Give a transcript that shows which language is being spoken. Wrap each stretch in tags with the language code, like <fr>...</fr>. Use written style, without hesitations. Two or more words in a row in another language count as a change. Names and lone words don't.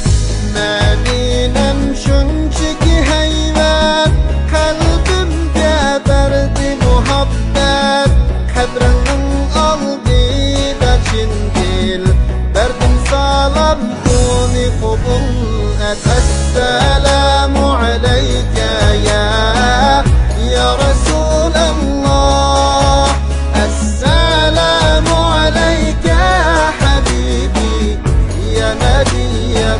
<uz>Medinem shunchaki haybat, qalbimga berdi muhabbat. Qadringning oldida chin dil berdim salom, uni qabul et.</uz> <ar>السلام عليك يا رسول الله. السلام عليك حبيبي يا نبي</ar>